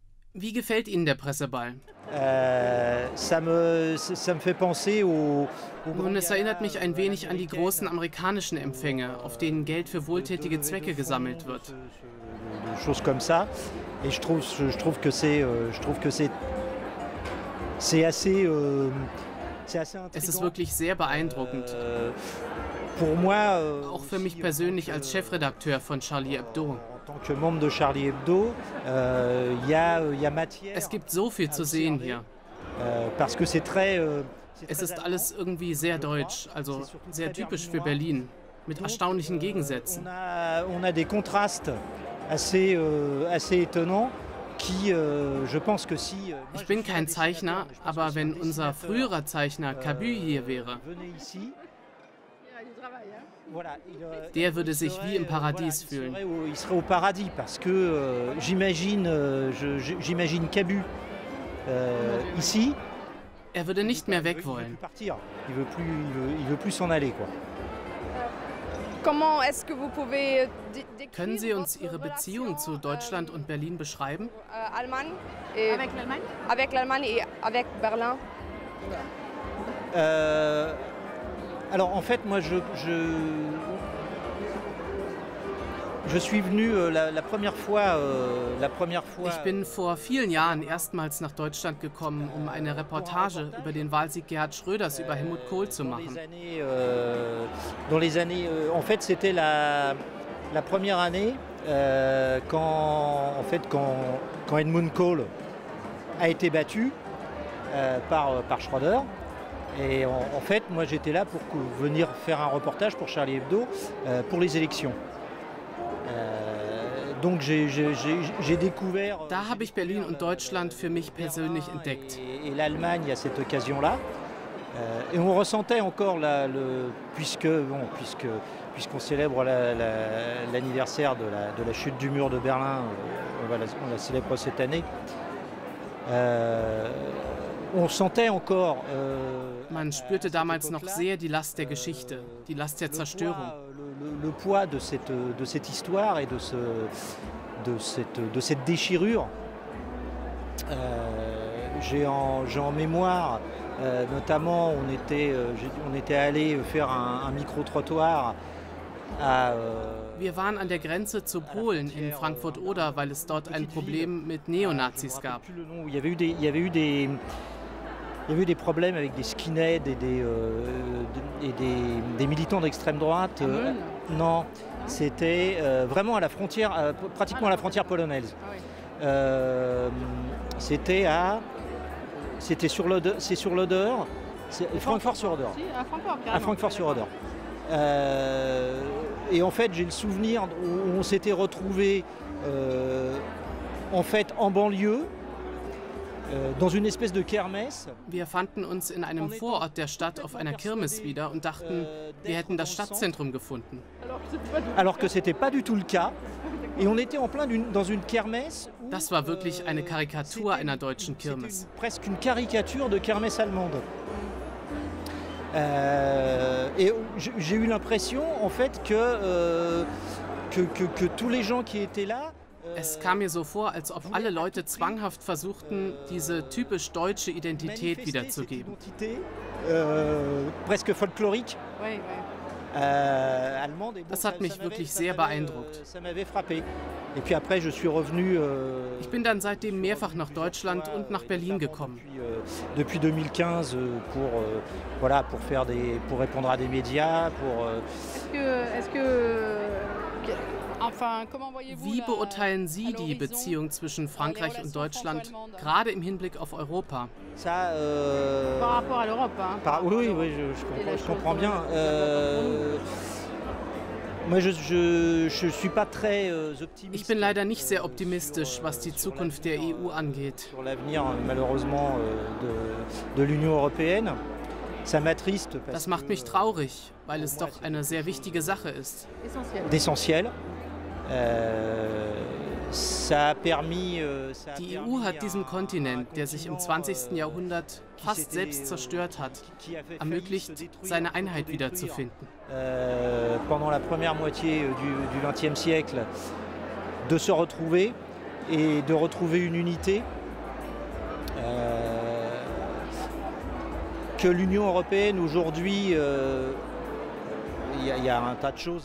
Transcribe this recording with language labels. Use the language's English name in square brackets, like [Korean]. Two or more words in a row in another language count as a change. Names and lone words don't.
[German] Wie gefällt Ihnen der Presseball? [French] Ça me fait penser au [German] Nun, [French] grand [German] es erinnert [French] gala [German] mich ein wenig an die [French] américaine [German] großen amerikanischen Empfänge, auf denen Geld für [French] de [German] wohltätige [French] levée de [German] Zwecke [French] fonds, [German] gesammelt wird. [French] de choses comme ça. Et je trouve que c'est assez, c'est assez [German] Es ist [French] intriguant. [German] wirklich sehr beeindruckend. [French] Pour moi, [German] Auch für [French] aussi, [German] mich persönlich als Chefredakteur von Charlie Hebdo. [French] en tant que membre de Charlie Hebdo, il y a matière [German] Es gibt so viel [French] à [German] zu sehen [French] observer, [German] hier. [French] parce que c'est [German] Es [French] très [German] ist [French] allemand. [German] alles irgendwie sehr deutsch, also sehr typisch für Berlin, mit erstaunlichen Gegensätzen. [French] On a des contrastes assez étonnants qui, je pense que si moi, [German] Ich [French] je [German] bin [French] suis [German] kein [French] un dessinateur, [German] Zeichner, [French] mais je pense que [German] aber [French] si [German] wenn [French] un [German] unser [French] dessinateur, [German] früherer Zeichner Cabu hier wäre, [French] venait ici, voilà, [German] der würde [French] il [German] sich wie im [French] serait, [German] Paradies [French] voilà, [German] fühlen. [French] il serait au paradis parce que j'imagine Cabu ici. [German] Er würde nicht mehr weg [French] Il veut plus [German] wollen. [French] partir. Il veut plus s'en aller, quoi. Comment est-ce que vous pouvez décrire [German] Können Sie uns [French] votre [German] Ihre Beziehung [French] relation, [German] zu Deutschland und Berlin beschreiben? [French] Allemagne et Avec l'Allemagne? avec l'Allemagne et avec Berlin? Alors en fait, moi, je suis venu la première fois. [German] Ich bin vor vielen Jahren erstmals nach Deutschland gekommen, um eine Reportage über den Wahlsieg Gerhard Schröders über Helmut Kohl zu machen. [French] Dans les années, en fait, c'était la première année quand Helmut Kohl a été battu par Schröder. Et en fait, moi, j'étais là pour venir faire un reportage pour Charlie Hebdo pour les élections. Donc j'ai découvert. [German] Da habe ich Berlin und Deutschland für mich persönlich entdeckt. [French] Et l'Allemagne à cette occasion-là. Et on ressentait encore puisqu'on célèbre l'anniversaire de la chute du mur de Berlin, on la célèbre cette année. On sentait encore. [German] Man spürte damals noch sehr die Last der Geschichte, die Last der Zerstörung. [French] Le poids de cette histoire et de cette déchirure. J'ai en mémoire, notamment, on était allé faire un micro-trottoir à. [German] Wir waren an der Grenze zu Polen in Frankfurt-Oder, weil es dort ein Problem mit Neonazis gab. [French] Il y avait eu des problèmes avec des skinheads et des militants d'extrême droite. Non, c'était vraiment à la frontière, pratiquement à la frontière polonaise. C'était sur l'Oder, Francfort-sur-Oder. Si, à Francfort, À carrément. Francfort-sur-Oder. Et en fait, j'ai le souvenir où on s'était retrouvés en fait en banlieue. Dans une espèce de kermesse. [German] Wir fanden uns in einem Vorort der Stadt auf einer Kirmes wieder und dachten, wir hätten das Stadtzentrum gefunden. [French] Alors que c'était pas du tout le cas. Et on était en plein dans une kermesse. [German] Das war wirklich eine Karikatur einer deutschen Kirmes. [French] Presque une caricature de kermesse allemande. Et j'ai eu l'impression en fait que tous les gens qui étaient là. [German] Es kam mir so vor, als ob alle Leute zwanghaft versuchten, diese typisch deutsche Identität wiederzugeben. [French] Presque folklorique. Oui, oui. Allemande. Et bon, [German] Das hat mich wirklich sehr beeindruckt. [French] Ça m'avait frappé. Et puis après, je suis revenu. [German] Ich bin dann seitdem mehrfach nach Deutschland und nach Berlin gekommen. [French] Depuis 2015 pour répondre à des médias, Enfin, comment voyez-vous [German] Wie [French] la- [German] beurteilen Sie [French] à [German] die [French] l'horizon [German] Beziehung zwischen Frankreich und Deutschland, [French] franco-allemande? [German] gerade im Hinblick auf Europa? [French] ça. Par rapport à l'Europe, hein. Oui, je comprends bien. Moi, je suis pas très optimiste. [German] Ich bin leider nicht sehr optimistisch, was die Zukunft der EU angeht. [French] Sur l'avenir, malheureusement, de l'Union européenne. Ça m'attriste parce [German] Das macht mich traurig, weil es doch eine sehr wichtige Sache ist. [French] Essentiel. d'essentiel. Ça a permis. [German] Die EU hat diesem Kontinent, der sich im 20. Jahrhundert fast selbst zerstört hat, ermöglicht, seine Einheit wiederzufinden. [French] Pendant la première moitié du XXe siècle, de se retrouver et de retrouver une unité Que l'Union européenne aujourd'hui, il y a un tas de choses.